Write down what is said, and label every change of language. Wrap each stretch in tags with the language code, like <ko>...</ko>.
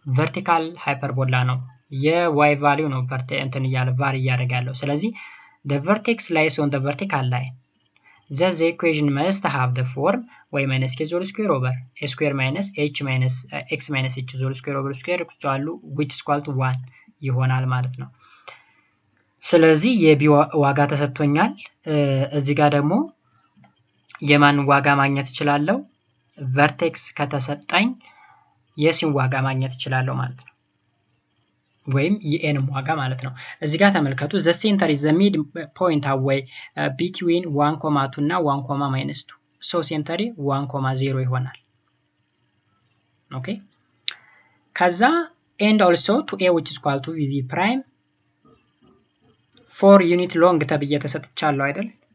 <am>ቨርቲካል ሃይፐርቦላ ነው። የy ቫልዩ ነው እንትን እያለ ቫሪ ያደርጋለው። ስለዚህ</am> <en>the vertex lies on the vertical line. Thus the equation must have the form y minus k whole square over a square minus h minus x minus h whole square over square which is equal to 1</en> <am>ይሆናል ማለት ነው። ስለዚህ የb ዋጋ ተሰጥቶኛል። እዚህ ጋር ደግሞ የማን ዋጋ ማግኘት እችላለሁ? ቨርቴክስ ከተሰጠኝ የሲን ዋጋ ማግኘት እችላለሁ ማለት ነው። ወይም የn ዋጋ ማለት ነው። እዚህ ጋር ተመልከቱ</am> <en>the center is the mid point away between 1,2 እና 1,-2 so center 1,0</en> <am>ይሆናል። ኦኬ ከዛ</am> <en>and also to a which is equal to vv prime 4 ዩኒት ሎንግ</en> <am>ተብዬ ተሰጥቻለሁ አይደል?</am>